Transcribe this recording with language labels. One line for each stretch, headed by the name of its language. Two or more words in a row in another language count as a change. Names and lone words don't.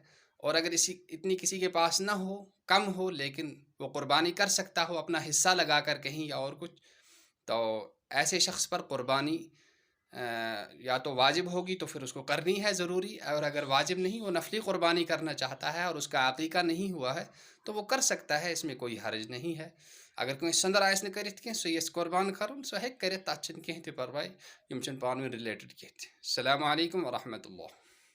Urdu: اور اگر اتنی کسی کے پاس نہ ہو، کم ہو، لیکن وہ قربانی کر سکتا ہو اپنا حصہ لگا کر کہیں یا اور کچھ، تو ایسے شخص پر قربانی یا تو واجب ہوگی تو پھر اس کو کرنی ہے ضروری، اور اگر واجب نہیں، وہ نفلی قربانی کرنا چاہتا ہے اور اس کا عقیقہ نہیں ہوا ہے تو وہ کر سکتا ہے، اس میں کوئی حرج نہیں ہے۔
Kashmiri: اگر کٲنٛسہِ سٕنٛدر آسہِ نہٕ کٔرِتھ کینٛہہ سُہ یژھِ قربان کَرُن سُہ ہیٚکہِ کٔرِتھ، تَتھ چھِنہٕ کینٛہہ تہِ پَرواے، یِم چھِنہٕ پانہٕ ؤنۍ رِلیٹِڈ کینٛہہ تہِ۔
Arabic: السلام علیکم ورحمۃ اللہ۔